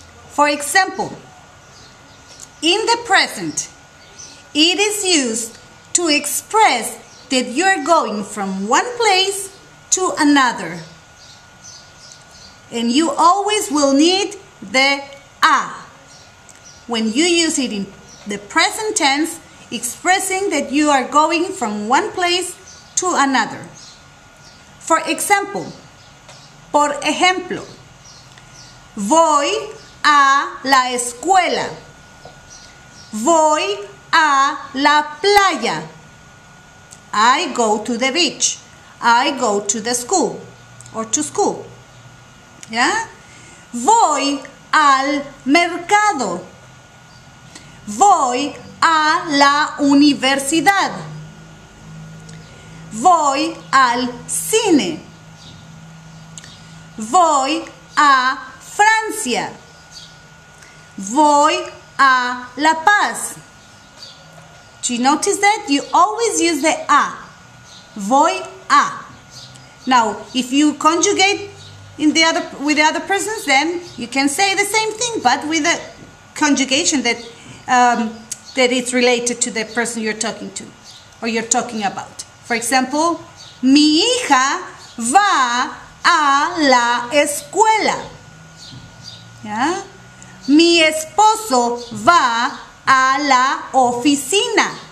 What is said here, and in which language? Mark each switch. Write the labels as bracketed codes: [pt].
[en] For example, in the present, it is used to express that you are going from one place to another. And you always will need the a when you use it in the present tense, expressing that you are going from one place to another. For example, [es] por ejemplo, voy a la escuela. Voy a la playa. [en] I go to the beach. I go to the school or to school. [es] ¿Ya? Voy al mercado. Voy a la universidad. Voy al cine. Voy a Francia. Voy a [en] La Paz. Do you notice that? You always use the a. [es] Voy a. [en] Now, if you conjugate with the other persons, then you can say the same thing, but with a conjugation that it's related to the person you're talking to or you're talking about. For example, [es] mi hija va a la escuela. ¿Ya? Mi esposo va a la oficina.